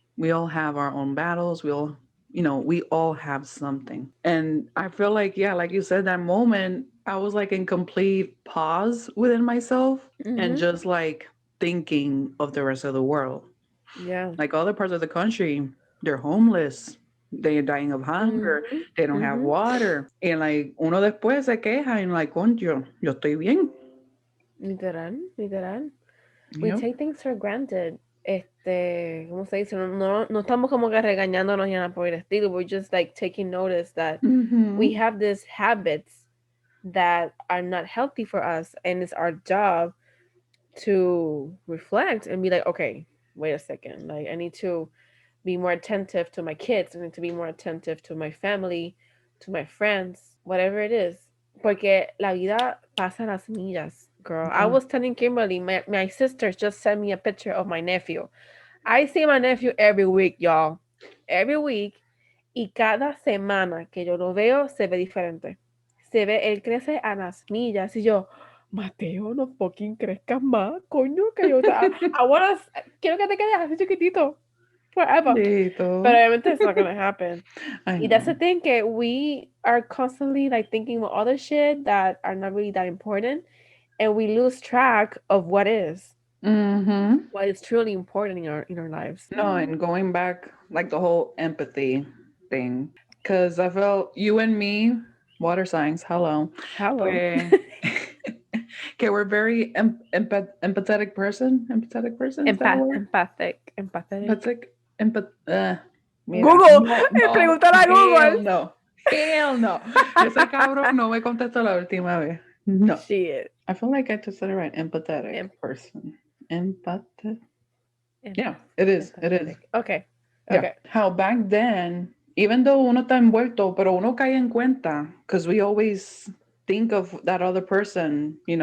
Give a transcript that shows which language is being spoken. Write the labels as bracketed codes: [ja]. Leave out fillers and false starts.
[en] We all have our own battles. We all have something. And I feel like, yeah, like you said, that moment, I was like in complete pause within myself and Mm-hmm. just like thinking of the rest of the world. Yeah. Like other parts of the country, they're homeless. They're dying of hunger. Mm-hmm. They don't have Mm-hmm. water. And like [es] uno después se queja [en] and like, [es] concho, yo estoy bien. [en] Literal, literal. We Yep. take things for granted. [es] ¿Cómo se dice? No estamos como que regañándonos ya por el estilo. [en] We're just like taking notice that we Mm-hmm. have these habits that are not healthy for us, and it's our job to reflect and be like, okay, wait a second. Like, I need to be more attentive to my kids. I need to be more attentive to my family, to my friends, whatever it is. [es] Porque la vida pasa las millas, girl. I [en] Yeah. was telling Kimberly, my sisters just sent me a picture of my nephew. I see my nephew every week, y'all. Every week. [es] Y cada semana que yo lo veo, se ve diferente. Se ve, él crece a las millas. Y yo, Mateo, no fucking crezcas más, coño, que yo te... quiero que te quedes así chiquitito. [en] Forever. But Dito. [es] obviamente [en] it's not gonna happen. I [es] Y [en] that's the know. thing, [es] que [en] we are constantly like thinking about other shit that are not really that important, and we lose track of Mm-hmm. what is truly important in our lives. No, and going back, like the whole empathy thing, because I felt you and me, water signs, hello, Hello. [es] pues, que [en] we're very empathetic person, is that a word? Empathetic. Empathic, [es] mira, [en] Google, [es] no, no, pregúntale a [en] hell Google. [es] no, [en] hell no, [es] ese cabrón no me contestó la última vez, no, [en] Shit. I feel like I just said it right, empathetic Em- person, empathetic, yeah, empath- it is, it is. Empathetic. Okay. Yeah. Okay. How back then, even though [es] uno está envuelto, pero uno cae en cuenta, [en] because we always think of that other person,